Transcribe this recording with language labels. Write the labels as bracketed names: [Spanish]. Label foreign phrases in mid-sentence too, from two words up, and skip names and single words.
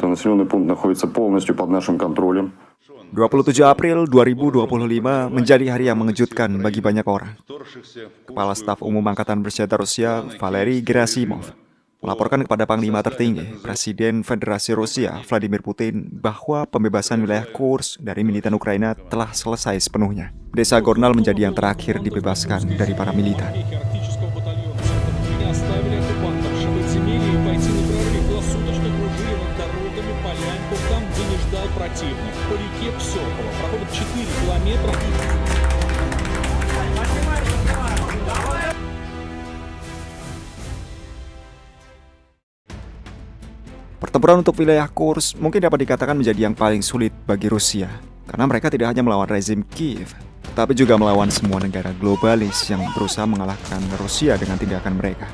[Russian] Населенный пункт находится полностью под нашим контролем. [Indonesian] 27 April 2025 menjadi hari yang mengejutkan bagi banyak orang. Kepala Staf Umum Angkatan Bersenjata Rusia, Valery Gerasimov, melaporkan kepada Panglima Tertinggi, Presiden Federasi Rusia, Vladimir Putin, bahwa pembebasan wilayah Kursk dari militan Ukraina telah selesai sepenuhnya. Desa Gornal menjadi yang terakhir dibebaskan dari para militan. [Russian] Противник по реке Псёково. Проходит 4 километра. [Indonesian] Pertempuran untuk wilayah Kursk mungkin dapat dikatakan menjadi yang paling sulit bagi Rusia, karena mereka tidak hanya melawan rezim Kiev, tapi juga melawan semua negara globalis yang berusaha mengalahkan Rusia dengan tindakan mereka.